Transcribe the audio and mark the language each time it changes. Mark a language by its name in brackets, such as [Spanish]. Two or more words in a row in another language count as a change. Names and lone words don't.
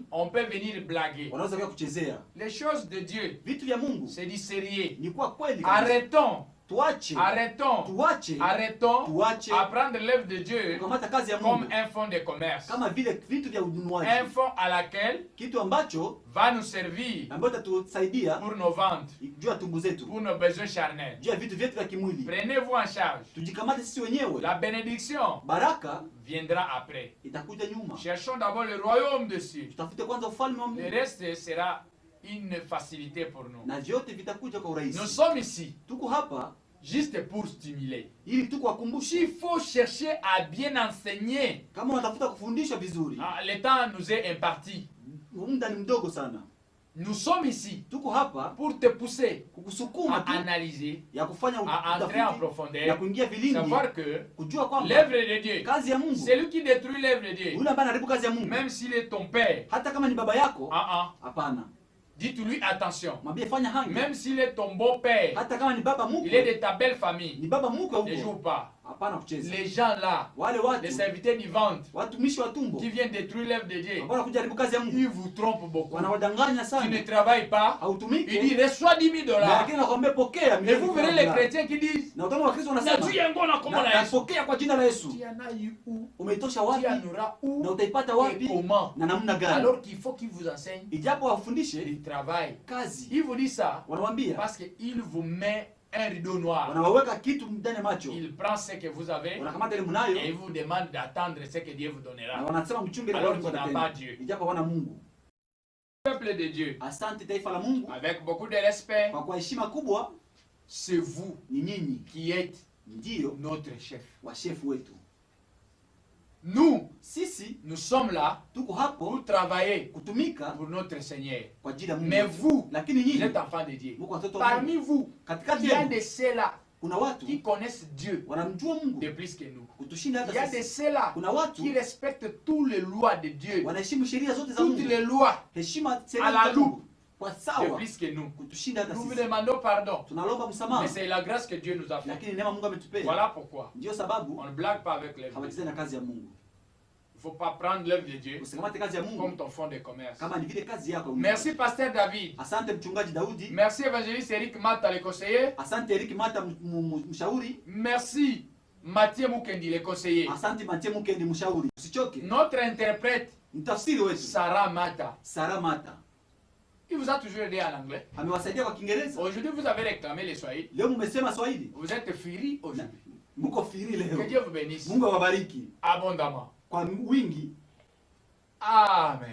[French] on peut venir blaguer. [Swahili] wanaweza kuja kuchezea. [French] Les choses de Dieu, [Swahili] Vitu vya Mungu [French] c'est du sérieux. [Swahili] ni kwa kweli kabisa. [French] Arrêtons, [Swahili] Tuache, [French] arrêtons [Swahili] tuache [French] à prendre l'œuvre de Dieu [Swahili] kukamata kazi ya [French] comme [Swahili] Mungu [French] un fonds de commerce. [Swahili] kama vile vitu vya [French] Un [Swahili] ununuaji, [French] fonds à laquelle [Swahili] kitu ambacho [French] va nous servir [Swahili] ambayo itatusaidia [French] pour nos ventes, [Swahili] juu ya tumbu zetu, [French] pour nos besoins charnels. [Swahili] juu ya vitu vyetu vya kimwili. [French] Prenez-vous en charge. [Swahili] Tujikamate sisi wenyewe, [French] La bénédiction [Swahili] baraka [French] viendra après. [Swahili] itakuja nyuma. [French] Cherchons d'abord le royaume de Dieu. [Swahili] Tutafute kwanza ufalme wa [French] Le [Swahili] Mungu [French] reste sera une facilité pour nous. [Swahili] na vyote vitakuja kwa [French] Nous [Swahili] urahisi. [French] sommes ici [Swahili] Tuko hapa [French] juste pour stimuler. [Swahili] ili tukuwakumbushe. [French] Il faut chercher à bien enseigner. [Swahili] Kama unatafuta kufundishwa vizuri, [French] Le temps nous est imparti. [Swahili] muda ni mdogo sana. [French] Nous sommes ici [Swahili] Tuko hapa [French] pour te pousser [Swahili] kukusukuma [French] à [Swahili] tu [French] analyser, [Swahili] ya kufanya [French] à entrer en [Swahili] utafiti, ya [French] profondeur, [Swahili] kuingia vilindi, [French] savoir que [Swahili] kujua kwamba [French] l'œuvre de Dieu, [Swahili] kazi ya Mungu, [French] celui qui détruit l'œuvre de Dieu, [Swahili] yule ambaye anaharibu kazi ya Mungu, [French] même s'il est ton père, [Swahili] hata kama ni baba yako, hapana, [French] dites-lui attention, [Swahili] mwambie fanya hangi. [French] même s'il est ton beau-père, [Swahili] Hata kama ni baba [French] il est [Swahili] mkwe, [French] de ta belle famille, [Swahili] ni baba mkwe [French] ne joue [Swahili] huko, [French] pas. [Swahili] hapana kucheza. [French] Les gens là, [Swahili] Wale [French] les [Swahili] watu [French] serviteurs du ventre, [Swahili] watumishi wa tumbo [French] qui viennent détruire l'œuvre de Dieu, [Swahili] ambao wanakuja haribu kazi ya Mungu, [French] ils vous trompent beaucoup. [Swahili] wanawadanganya [French] Tu [Swahili] sana. [French] ne travailles pas, il [Swahili] Hautumiki, [French] dit reçois 10 000 $. [Swahili] lakini nakwambia pokea [French] Et [Swahili] milioni [French] vous verrez les [Swahili] $10,000. [French] chrétiens qui disent, [Swahili] Na utaona Wakristo wanasema napokea kwa jina la Yesu. [French] tu en as eu où, [Swahili] Umeitosha [French] tu [Swahili] wapi [French] en auras où, [Swahili] na utaipata [French] et [Swahili] wapi [French] comment. [Swahili] na namna gani? [French] Alors qu'il faut qu'il vous enseigne [Swahili] Ijapo wafundishe [French] le travail. [Swahili] kazi, [French] Il vous dit ça [Swahili] wanawambia, [French] parce qu'il vous met un rideau noir. [Swahili] wanawaweka kitu ndani ya macho, [French] Il prend ce que vous avez [Swahili] wanakamata ile [French] et il [Swahili] mnayo [French] vous demande d'attendre ce que Dieu vous [Swahili] na [French] donnera. [Swahili] wanasema mchunge ile [French] Alors [Swahili] Mungu [French] qu'il n'a [Swahili] atatenda. [French] pas Dieu. [Swahili] Ijapo wana Mungu. [French] Peuple de Dieu, [Swahili] Asante taifa la Mungu, [French] avec beaucoup de respect, [Swahili] kwa heshima kubwa, [French] c'est vous [Swahili] ni nyinyi [French] qui êtes [Swahili] ndio [French] notre chef. [Swahili] wa shefu wetu. [French] Nous, [Swahili] Sisi [French] nous sommes là [Swahili] tuko hapo [French] pour travailler [Swahili] kutumika [French] pour notre Seigneur. [Swahili] kwa ajili ya Mungu. [French] Mais vous, [Swahili] Lakini [French] vous [Swahili] nyinyi [French] êtes enfants de Dieu. [Swahili] mko watoto wa [French] Parmi [Swahili] Mungu. [French] vous, [Swahili] Katikati [French] il y a [Swahili] yenu [French] de ceux-là [Swahili] Kuna watu [French] qui connaissent Dieu [Swahili] wanamjua Mungu [French] de plus que nous. [Swahili] kutushinda [French] Il y a [Swahili] hata [French] de [Swahili] sisi. [French] ceux-là [Swahili] Kuna watu [French] qui respectent toutes les lois de Dieu, [Swahili] wanaheshimu sheria zote za [French] toutes [Swahili] Mungu. [French] les lois [Swahili] Heshima [French] à [Swahili] sheria [French] la [Swahili] za Mungu [French] loupe [Swahili] kwa [French] de [Swahili] sawa [French] plus que nous. [Swahili] kutushinda hata [French] Nous vous [Swahili] sisi. [French] demandons pardon, [Swahili] Tunalomba [French] mais [Swahili] msamaha, [French] c'est la grâce que Dieu nous a fait. [Swahili] lakini neema Mungu ametupea. [French] Voilà pourquoi [Swahili] Ndio sababu [French] on ne blague pas avec les gens. [Swahili] hawacheze na kazi ya Mungu. [French] Il ne faut pas prendre l'œuvre de Dieu [Swahili] Usikamate kazi ya [French] comme [Swahili] Mungu [French] ton fonds de commerce. [Swahili] kama ni vile kazi yako. [French] Merci Pasteur David. [Swahili] Asante mchungaji Daudi. [French] Merci Évangéliste Eric Mata, le conseiller. [Swahili] Asante Eric Mata mshauri. [French] Merci Mathieu Mukendi, le conseiller. [Swahili] Asante Mathieu Mukendi mshauri. Usichoke. [French] Notre interprète, [Swahili] Mtafsiri wetu [French] Sarah Mata, [Swahili] Sarah Mata [French] il vous a toujours aidé en anglais. [Swahili] amewasaidia kwa Kiingereza. [French] Aujourd'hui, vous avez réclamé les Swahili. [Swahili] Leo mmesema Swahili. [French] Vous êtes firi aujourd'hui. [Swahili] Mko firi [French] Que [Swahili] leo. [French] Dieu vous bénisse [Swahili] Mungu awabariki [French] abondamment. [Swahili] kwa wingi. Amen.